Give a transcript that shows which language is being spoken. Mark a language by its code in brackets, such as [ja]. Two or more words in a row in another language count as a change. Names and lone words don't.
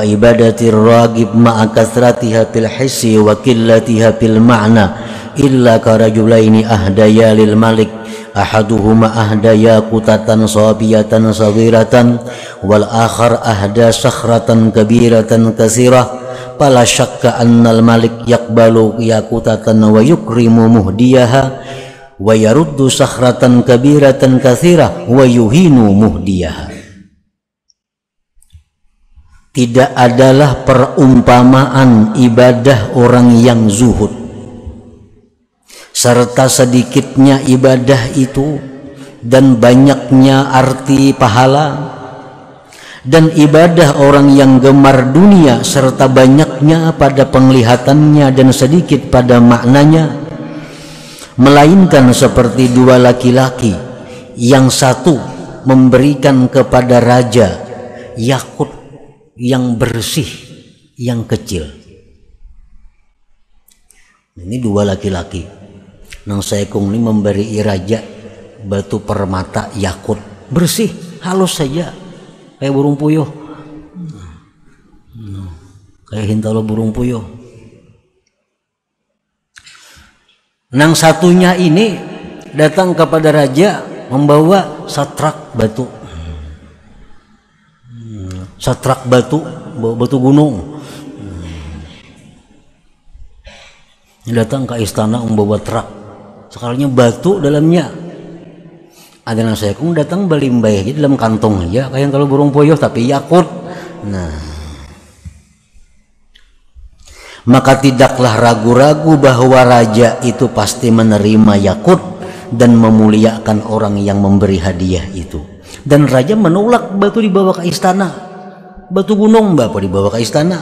[ar] عبادة الراغب مع كثرتها بالحس وقلتها بالمعنى إلا كرجلين أهديا للملك، أحدهما أهدى ياقوتة صافية صغيرة والآخر أهدى صخرة كبيرة كسيرة، فلا شك أن الملك يقبل الياقوتة ويكرم مهديها ويرد الصخرة الكبيرة الكسيرة ويهين مهديها. [id] Tidak adalah perumpamaan ibadah orang yang zuhud serta sedikitnya ibadah itu dan banyaknya arti pahala, dan ibadah orang yang gemar dunia serta banyaknya pada penglihatannya dan sedikit pada maknanya, melainkan seperti 2 laki-laki, yang satu memberikan kepada raja yakut yang bersih yang kecil. Ini 2 laki-laki. Nang Saekung ini memberi raja batu permata yakut bersih, halus saja, kayak burung puyuh, kayak hintalo burung puyuh. Nang satunya ini datang kepada raja membawa satrak batu, batu gunung. Datang ke istana membawa truk, sekalinya batu dalamnya. Ada nang Saekung datang belimbay aja dalam kantong aja, kayak kalau burung puyuh tapi yakut. Nah, maka tidaklah ragu-ragu bahwa raja itu pasti menerima yakut dan memuliakan orang yang memberi hadiah itu. Dan raja menolak batu dibawa ke istana, batu gunung bapak dibawa ke istana.